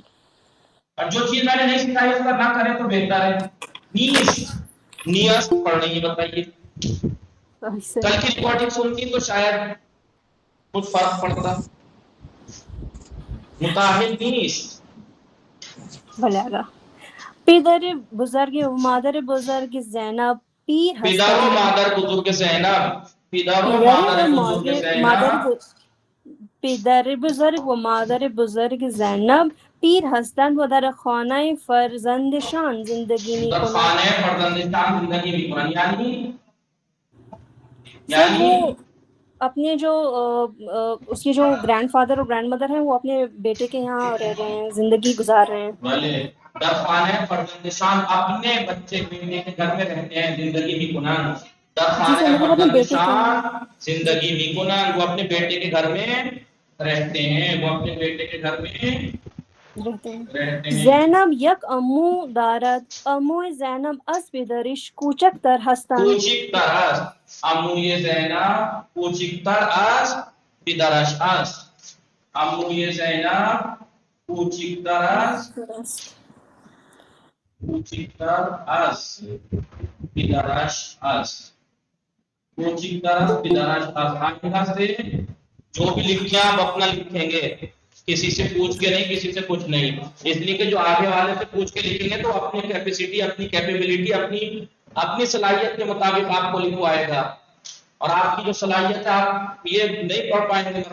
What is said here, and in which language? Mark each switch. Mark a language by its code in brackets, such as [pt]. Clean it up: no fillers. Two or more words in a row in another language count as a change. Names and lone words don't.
[ur] اور جو چیز میں نے نہیں سکھائی اس کا نہ کریں تو بہتر ہے. نیس پڑھ رہی ہے بتائیے. کل کی ریکارڈنگ سنتی تو شاید کچھ فرق پڑتا. [fa] متاہل نیس [ur] بھلے آگا. [fa] پدر بزرگ و مادر بزرگ زینب پیر پدر و ہستند. مادر بزرگ زینب. پدر و پدر مادر و بزرگ مادر زینب. پدر بزرگ و مادر بزرگ زینب پیر هستند و در خانه فرزندشان زندگی می در کنند. خانه فرزندشان زندگی می کنند [ur] سر وہ یعنی اپنے جو اس کے جو [en] grandfather [ur] اور [en] grandmother [ur] ہیں وہ اپنے بیٹے کے یہاں رہ رہے ہیں, زندگی گزار رہے ہیں. بھلے [fa] در خانه فرزندشان [ur] اپنے بچے بیٹے کے گھر میں رہتے ہیں [fa] زندگی می کنند. در [ur] جی سر, [fa] خانه [ur] مطلب اپنے بیٹے کے یہاں [fa] فرزندشان زندگی می کنند, [ur] وہ اپنے بیٹے کے گھر میں رہتے ہیں, وہ اپنے بیٹے کے گھر میں رہتے ہیں. رہتے ہیں. [fa] زینب یک امو دارد. امو زینب از پدرش کوچکتر هستند. کوچکتر است. عموی زینب کوچکتر از پدرش است. عموی زینب کوچکتر از پدرش است. کوچکتر از پدرش است. [ur] آئندہ سے جو بھی لکھیں آپ اپنا لکھیں گے, کسی سے پوچھ کے نہیں, کسی سے کچھ نہیں. اس لیے کہ جو آگے والے سے پوچھ کے لکھیں گے تو اپنی کیپیسٹی, اپنی کیپیبلٹی, اپنی صلاحیت کے مطابق آپ کو لکھوائے گا. اور آپ کی جو صلاحیت ہے آپ یہ نہیں پڑھ پائیں گے.